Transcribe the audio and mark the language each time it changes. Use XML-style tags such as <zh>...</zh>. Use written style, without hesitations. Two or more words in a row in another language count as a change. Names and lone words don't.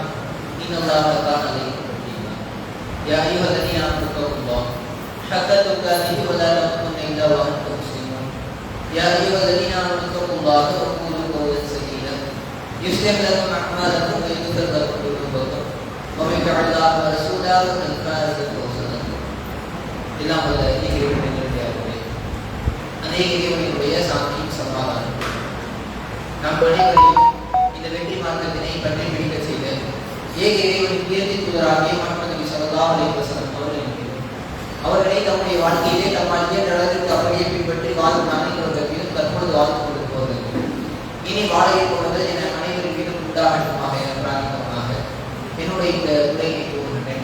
<ar>إن الله كان عليكم رقيبا يا أيها الذين آمنوا اتقوا الله حق تقاته ولا تموتن إلا وأنتم مسلمون. يا أيها الذين آمنوا اتقوا الله وقولوا قولا سديدا يصلح لكم أعمالكم ويغفر لكم ذنوبكم. ومن يطع الله ورسوله فقد فاز فوزا عظيما.</ar> <ta>எல்லாம் வல்ல இறைவனுடைய அநேக இறைவனுடைய சாந்தியும் சமாதானம் நம் அனைவரையும் இந்த வெற்றி மார்க்கத்தினை பற்றி பிடிக்க செய்த ஏக இறைவனின் உயர்த்தி தூதராகிய முஹம்மது நபி</ta> <ar>صلى الله عليه وسلم</ar> <ta>அவர்களை தம்முடைய வாழ்க்கையிலே தம்மால் இயன்ற அளவிற்கு அப்படியே பின்பற்றி வாழும் அனைவருக்கும் தற்பொழுது வாழ்த்து கொடுப்பவர்கள் இனி வாழ இருப்பவர்கள் என அனைவரின் மீதும் உண்டாகட்டுமாக என பிரார்த்தமாக என்னுடைய இந்த உரையை கூறுகின்றேன்.</ta>